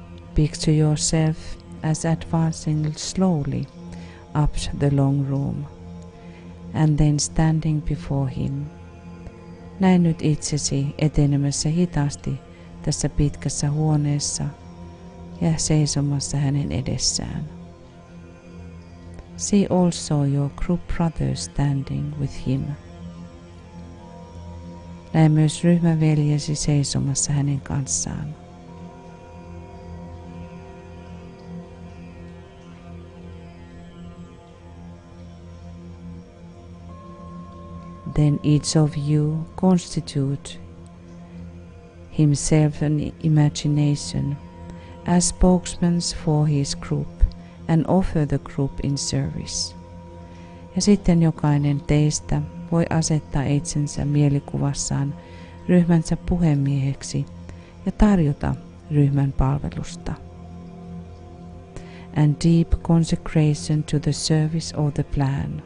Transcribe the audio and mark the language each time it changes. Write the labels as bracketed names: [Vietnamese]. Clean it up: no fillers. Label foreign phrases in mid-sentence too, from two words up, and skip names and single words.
[English] Picture yourself as advancing slowly up the long room and then standing before him. [Finnish] Näe nyt itsesi etenemässä hitaasti tässä pitkässä huoneessa ja seisomassa hänen edessään. [English] See also your group brothers standing with him. [Finnish] Näe myös ryhmäveljesi seisomassa hänen kanssaan. [English] Then each of you constitute himself an imagination as spokesmen for his group and offer the group in service. [Finnish] Ja sitten jokainen teistä voi asettaa itsensä mielikuvassaan ryhmänsä puhemieheksi ja tarjota ryhmän palvelusta. [English] And deep consecration to the service of the plan.